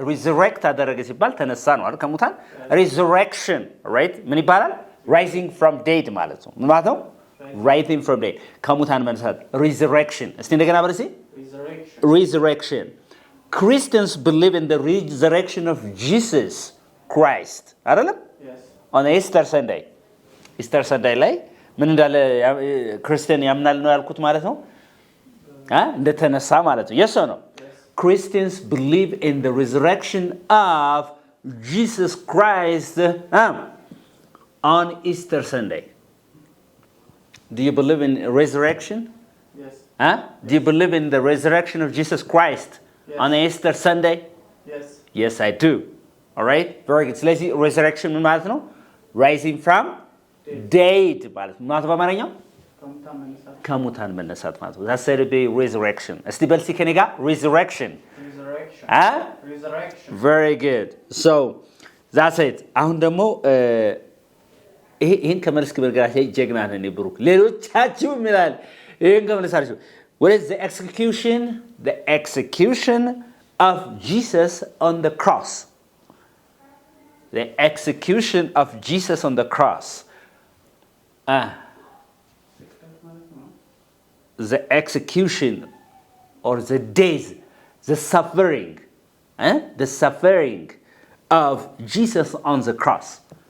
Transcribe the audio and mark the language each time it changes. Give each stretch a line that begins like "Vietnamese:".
Amharic: Resurrect አደረገ ሲባል ተነሳ ነው አይደል? ከሙታን
English: resurrection, right?
Amharic: ምን ይባላል?
English: Rising from dead
Amharic: ማለት ነው. ምን ማለት ነው?
English: Rising from dead.
Amharic: ከሙታን መነሳት resurrection. እስቲ እንደገና በርሲ resurrection.
English: Christians believe in the resurrection of Jesus Christ.
Amharic: አይደል?
English: Yes. On Easter Sunday.
Amharic: Easter Sunday ላይ ምን እንዳለ ክርስቲያን ያምናል ነው ያልኩት ማለት ነው? እንደተነሳ ማለት ነው.
English: Yes or no? Christians believe in the resurrection of Jesus Christ on Easter Sunday. Do you believe in resurrection? Yes. Do you believe in the resurrection of Jesus Christ on Easter Sunday? Yes. Yes, I do. All right? Very good.
Amharic: ስለዚህ resurrection ምን ማለት ነው?
English: Rising from dead
Amharic: ማለት ነው. ማለት በአማርኛው ከሙታን መነሳት ማለት ነው.
English: That's said to be resurrection.
Amharic: እስቲ በልሲ ከኔ ጋር resurrection.
English: Resurrection. Very good. So that's it.
Amharic: አሁን ደግሞ ይሄን ከመልስ ከበርጋሽ ጀግና ነን ብሩክ ሌሎቻችሁ ምናል ይሄን ከመልሳችሁ
English: what is the execution of Jesus on the cross? The execution of Jesus on the cross. The execution or the days, the suffering of Jesus on the cross.